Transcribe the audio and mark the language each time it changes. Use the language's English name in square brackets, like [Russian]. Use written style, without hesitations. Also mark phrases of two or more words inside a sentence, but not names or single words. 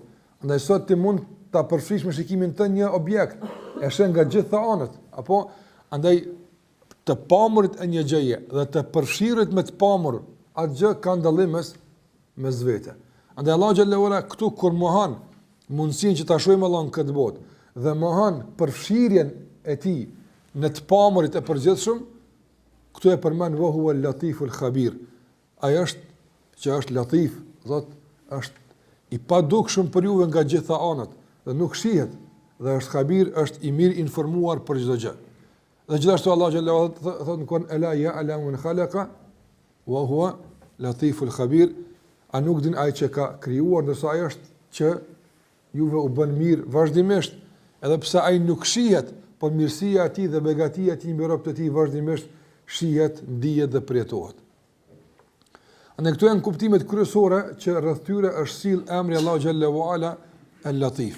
[Albanian] Andaj sot ti mund ta përfshish me shikimin tënd një objekt, e sheh nga gjitha anët, apo andaj të pamurit e një gjëje dhe të përfshirit me të pamur, atë gjë ka dallim mes vete. Andaj Allahu [Arabic] جل وعلا [Albanian] këtu kur mohon mundësinë që ta shohim Allahun këtë botë dhe mohon përfshirjen e tij në të pamurit e përgjithshëm, këtu e përmend [Arabic] وهو اللطيف الخبير. [Albanian] Ai është Latif, është i padukshëm për juve nga gjitha anët dhe nuk shihet, dhe është khabir, është i mirë informuar për çdo gjë. Dhe gjithashtu Allah [Arabic] جل وعلا [Albanian] thotë në Kur'an [Arabic] ألا يعلم من خلق وهو اللطيف الخبير, [Albanian] a nuk din ai që ka krijuar, ndërsa ai është që juve u bën mirë vazhdimisht, edhe pse ai nuk shihet, por mirësia e tij dhe begatia e tij mbi robët e tij vazhdimisht shihet, ndihet dhe përjetohet. Në këto janë kuptimet kryesore që rreth tyre është sill emri Allahu [Arabic] جل وعلا [Albanian] el-Latif.